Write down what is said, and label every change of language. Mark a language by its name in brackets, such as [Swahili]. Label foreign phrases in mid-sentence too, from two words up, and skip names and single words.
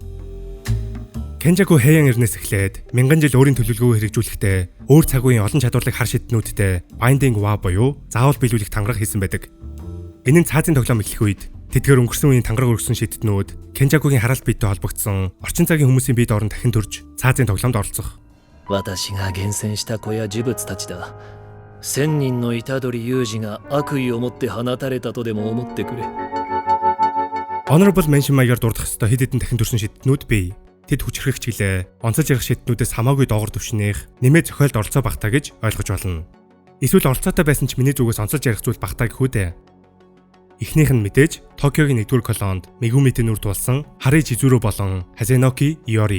[Mongolian] Кенжаку Хэйян эрнээс эхлээд 1000 жил өөрийн төлөвлөгөөгөө хэрэгжүүлэхдээ өөр цаг үеийн олон чадварлаг хар шийдтнүүдтэй [English] Binding Wa [Mongolian] буюу заавал биелүүлэх тангараг хийсэн байдаг. Энэ нь цаазын тоглоом эхлэх үед тэдгээр өнгөрсөн үеийн тангараг өргөсөн шийдтнүүд Кенжакугийн хараалт биетэй холбогдсон орчин цагийн хүмүүсийн бие доорн дахин төрж цаазын тоглоомд оролцох. [Japanese] 私が厳選した子や呪物たちだ。1000人の虎杖雄二が悪意を持って放たれたとでも思ってくれ。 [English] Honorable Mention [Mongolian] маягаар дурдах ёстой хэд хэдэн дахин төрсэн шийдтнүүд бий. Тэд хүчрэх чиглэлээ онцолж ярих шийдтнүүдээс хамаагүй доогор түвшнийх нэмээд зохиолд оролцоо багтаа гэж ойлгож болно. Эсвэл оролцоотой байсан ч миний зүгээс онцолж ярих зүйл багтаа гэхүү дээ. Эхнийх нь мэдээж Токиогийн 1-р колонд Мегумитэй нүр тулсан Хари Чизүрө болон Хазеноки Иори.